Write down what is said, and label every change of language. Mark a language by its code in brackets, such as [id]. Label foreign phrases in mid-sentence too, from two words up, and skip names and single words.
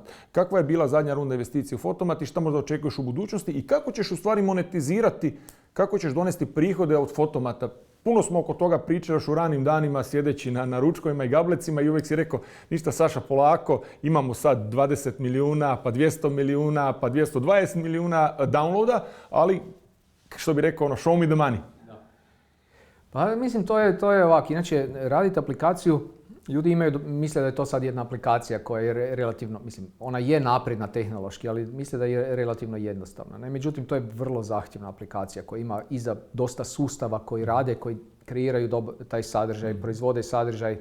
[hr] Kakva je bila zadnja runda investicije u Fotomat i šta možda očekuješ u budućnosti i kako ćeš u stvari monetizirati, kako ćeš donesti prihode od Fotomata? Puno smo oko toga pričali još u ranim danima sjedeći na ručkovima i gablecima i uvijek si rekao ništa Saša polako, imamo sad 20 milijuna, pa 200 milijuna, pa 220 milijuna downloada, ali što bi rekao [en] show me the money. [hr] Pa mislim to je ovako, inače raditi aplikaciju, ljudi misle da je to sad jedna aplikacija koja je relativno, mislim ona je napredna tehnološki, ali misle da je relativno jednostavna. Ne? Međutim, to je vrlo zahtjevna aplikacija koja ima iza dosta sustava koji rade, koji kreiraju taj sadržaj, proizvode sadržaj.